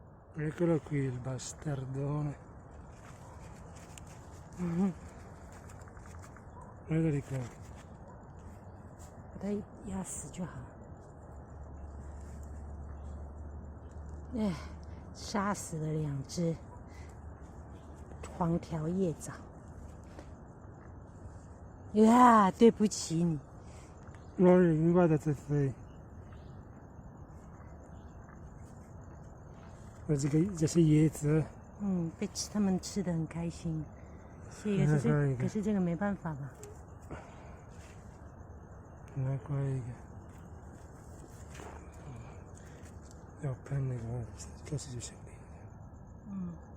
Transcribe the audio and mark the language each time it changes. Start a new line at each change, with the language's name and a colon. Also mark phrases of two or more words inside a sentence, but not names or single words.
Italian: Eccolo qui il bastardone. Guardali qua.
Chinese: 把它压死就好。哎，杀死了2只黄条叶藻。呀，对不起你。
Italian: 你 guarda se sei.
Chinese: 这是叶子。被他们吃得很开心。可是这个没办法吧？来过一个。要喷那个，这是就行了。